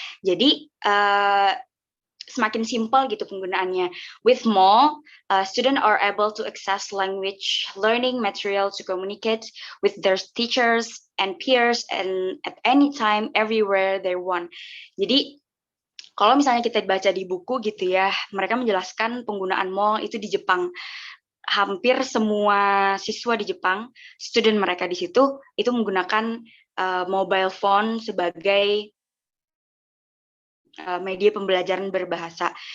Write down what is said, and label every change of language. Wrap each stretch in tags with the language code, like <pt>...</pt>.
<id>Jadi semakin simpel gitu penggunaannya.</id> <en>With MAL, students are able to access language learning material to communicate with their teachers and peers and at any time, everywhere they want.</en> <id>Jadi kalau misalnya kita baca di buku gitu ya, mereka menjelaskan penggunaan MAL itu di Jepang. Hampir semua siswa di Jepang, student mereka di situ, itu menggunakan mobile phone sebagai media pembelajaran berbahasa.</id>